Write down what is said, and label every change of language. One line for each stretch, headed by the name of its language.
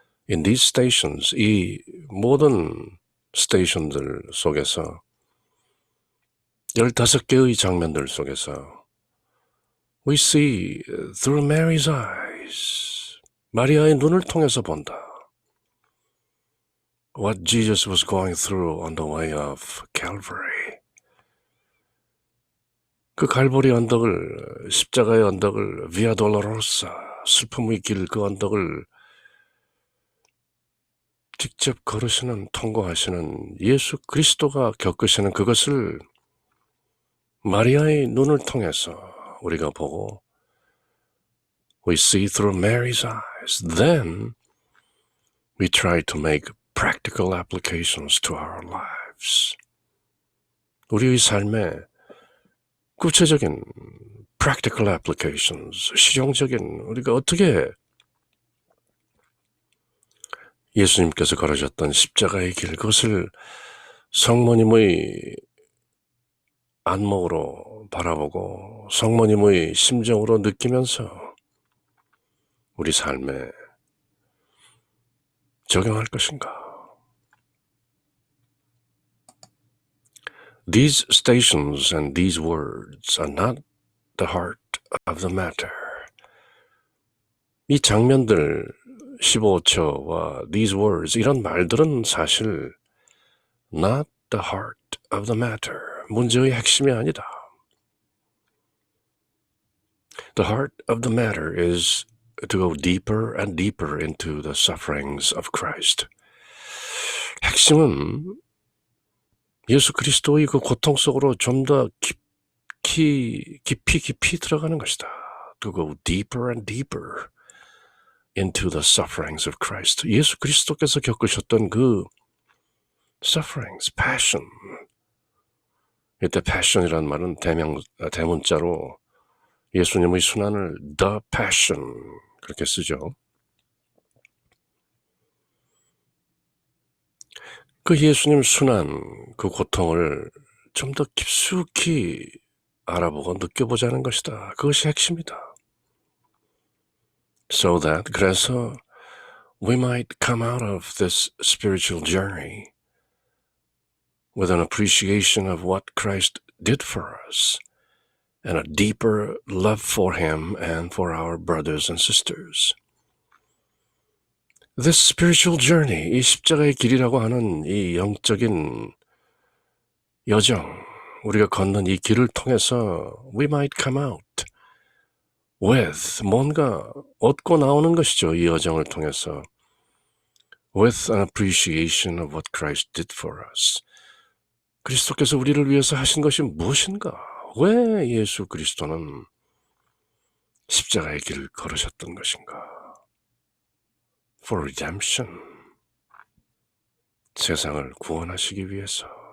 English: In these stations,
Korean: 이 모든 스테이션들 속에서 15개의 장면들 속에서
English: We see through Mary's eyes,
Korean: 마리아의 눈을 통해서 본다.
English: What Jesus was going through on the way of Calvary.
Korean: 그 갈보리 언덕을, 십자가의 언덕을, Via Dolorosa, 슬픔의 길, 그 언덕을 직접 걸으시는, 통과하시는 예수 그리스도가 겪으시는 그것을 마리아의 눈을 통해서 우리가 보고
English: We see through Mary's eyes. Then we try to make practical applications to our lives.
Korean: 우리의 삶에 구체적인
English: practical applications,
Korean: 실용적인 우리가 어떻게 예수님께서 걸으셨던 십자가의 길, 그것을 성모님의 안목으로 바라보고 성모님의 심정으로 느끼면서 우리 삶에 적용할 것인가?
English: These stations and these words are not the heart of the matter.
Korean: 이 장면들 15초와
English: these words
Korean: 이런 말들은 사실
English: not the heart of the matter.
Korean: 문제의 핵심이 아니다.
English: The heart of the matter is to go deeper and deeper into the sufferings of Christ.
Korean: 핵심은 예수 그리스도의 그 고통 속으로 좀 더 깊이 들어가는 것이다.
English: To go deeper and deeper into the sufferings of Christ.
Korean: 예수 그리스도께서 겪으셨던 그 sufferings, passion. 이때 passion이라는 말은 대문자로 예수님의 순환을 the passion 그렇게 쓰죠. 그 예수님 순환, 그 고통을 좀 더 깊숙이 알아보고 느껴보자는 것이다. 그것이 핵심이다.
English: So that,
Korean: 그래서
English: we might come out of this spiritual journey with an appreciation of what Christ did for us and a deeper love for Him and for our brothers and sisters. This spiritual journey,
Korean: 이 십자가의 길이라고 하는 이 영적인 여정, 우리가 걷는 이 길을 통해서
English: we might come out with
Korean: 뭔가 얻고 나오는 것이죠. 이 여정을 통해서
English: with an appreciation of what Christ did for us.
Korean: 그리스도께서 우리를 위해서 하신 것이 무엇인가? 왜 예수 그리스도는 십자가의 길을 걸으셨던 것인가?
English: For redemption.
Korean: 세상을 구원하시기 위해서.